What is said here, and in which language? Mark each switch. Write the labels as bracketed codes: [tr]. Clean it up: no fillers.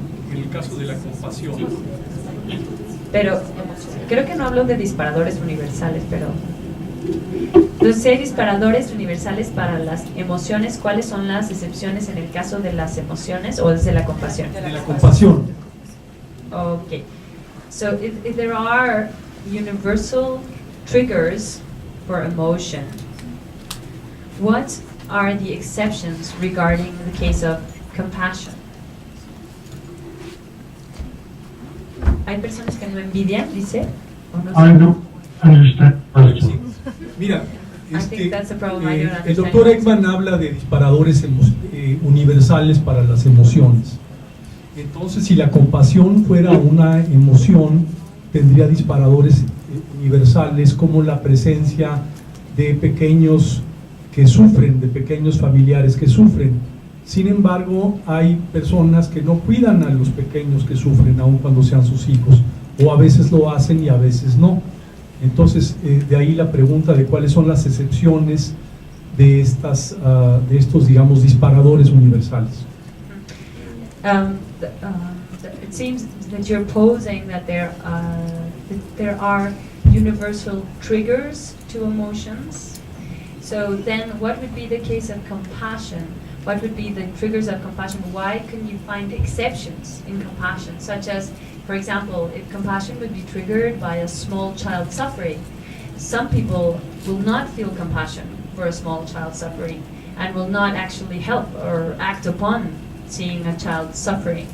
[es] En el caso de la compasión. Pero creo que no hablo de disparadores universales, pero... Entonces, si hay disparadores universales para las emociones, ¿cuáles son las excepciones en el caso de las emociones o desde la compasión? De la compasión. Okay. [en] So if there are universal triggers for emotion, what are the exceptions regarding the case of compassion? [es] ¿Hay personas que no envidian, dice? ¿O no [en] I don't understand the question. [es] Mira, [en] I think that's the problem. I don't [es] el [en] understand. [es] doctor Ekman habla de disparadores universales para las emociones. Entonces, si la compasión fuera una emoción, tendría disparadores universales como la presencia de pequeños que sufren, de pequeños familiares que sufren. Sin embargo, hay personas que no cuidan a los pequeños que sufren, aun cuando sean sus hijos, o a veces lo hacen y a veces no. Entonces, de ahí la pregunta de cuáles son las excepciones de estos, digamos, disparadores universales. [en] It seems that you're posing that there are universal triggers to emotions. So then, what would be the case of compassion? What would be the triggers of compassion? Why can you find exceptions in compassion, such as, for example, if compassion would be triggered by a small child suffering, some people will not feel compassion for a small child suffering and will not actually help or act upon seeing a child suffering.